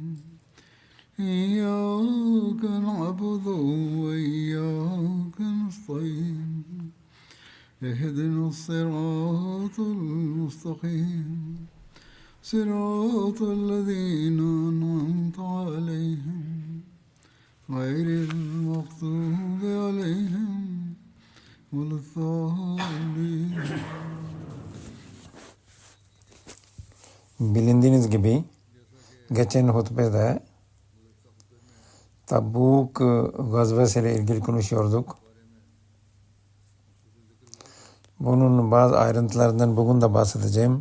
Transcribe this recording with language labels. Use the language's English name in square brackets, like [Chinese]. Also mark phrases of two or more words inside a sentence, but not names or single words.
[Arabic] إياك نعبد وإياك نستعين اهدنا الصراط المستقيم صراط الذين أنعمت عليهم غير المغضوب عليهم ولا الضالين. [Turkish] Bilindiğiniz gibi geçen hutbede Tabuk gazvesiyle ilgili konuşuyorduk. Bunun bazı ayrıntılarından bugün de bahsedeceğim.